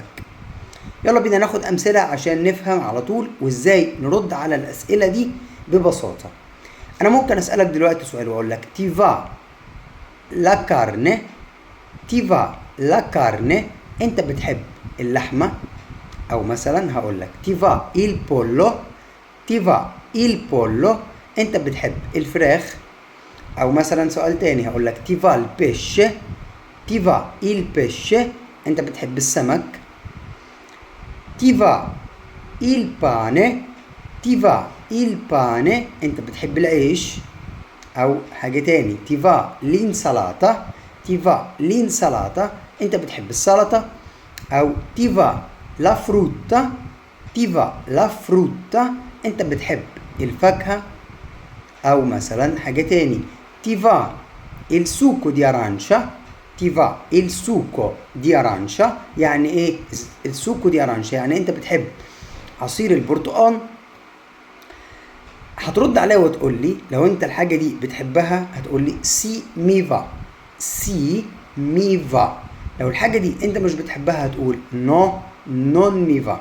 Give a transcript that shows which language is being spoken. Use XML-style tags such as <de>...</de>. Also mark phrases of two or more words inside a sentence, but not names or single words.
<ar>يلا بينا ناخد امثله عشان نفهم على طول وازاي نرد على الاسئله دي ببساطه. انا ممكن اسالك دلوقتي سؤال واقول لك</ar> <it>ti va la carne. ti va la carne,</it> <ar>انت بتحب اللحمه؟ او مثلا هقول لك</ar> <it>ti va il pollo. ti va il pollo,</it> <ar>انت بتحب الفراخ؟ او مثلا سؤال تاني هقول لك</ar> <it>ti va il pesce. ti va il pesce,</it> <ar>انت بتحب السمك؟</ar> <it>ti va il pane. ti va il pane,</it> <ar>انت بتحب العيش؟ او حاجة تاني</ar> <it>ti va l'insalata. ti va l'insalata,</it> <ar>انت بتحب السلطة؟</ar> <it>o ti va la frutta. ti va la frutta,</it> <ar>انت بتحب الفاكهة؟ او مثلا حاجة تاني</ar> <it>ti va il succo di arancia. ti va il succo di arancia,</it> <ar>يعني ايه</ar> <it>il succo di arancia?</it> <ar>يعني انت بتحب عصير البرتقال. هترد عليا وتقول لي لو انت الحاجة دي بتحبها هتقول لي</ar> <it>sì mi va. sì mi va.</it> <ar>لو الحاجة دي انت مش بتحبها هتقول</ar> <it>no non mi va.</it>